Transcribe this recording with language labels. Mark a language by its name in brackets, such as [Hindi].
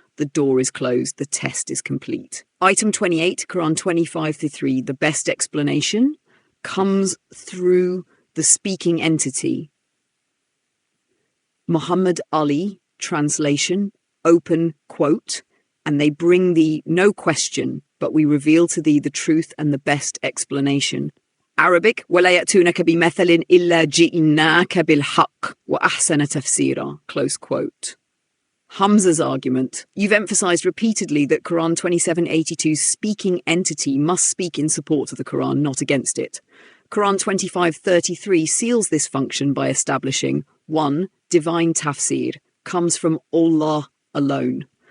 [English] The door is closed, the test is complete. Item 28, Quran 25-3, the best explanation comes through the speaking entity. Muhammad Ali, translation, open quote, and they bring thee no question, but we reveal to thee the truth and the best explanation. [Arabic] Arabic, وَلَا يَأْتُونَكَ بِمَثَلٍ إِلَّا جِئْنَاكَ بِالْحَقِّ وَأَحْسَنَ تَفْسِيرًا, [English] close quote. Hamza's argument. You've emphasized repeatedly that Quran 2782's speaking entity must speak in support of the Quran, not against it. Quran 2533 seals this function by establishing 1. Divine tafsir comes from Allah alone.